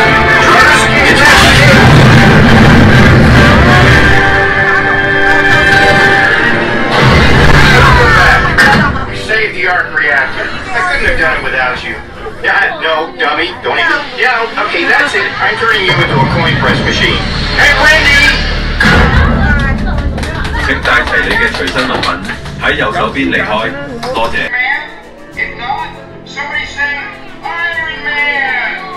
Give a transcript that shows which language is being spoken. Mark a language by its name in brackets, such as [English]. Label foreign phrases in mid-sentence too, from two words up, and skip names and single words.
[English] Jarvis, it's Save the arc reactor. I couldn't have done it without you. Yeah, no, dummy, don't even. Yeah, okay, that's it. I'm turning you into a coin press machine. Hey, Wendy! [Cantonese] 請帶齊你嘅隨身物品，喺右手邊離開，多謝。 [English] If not, somebody say Iron Man!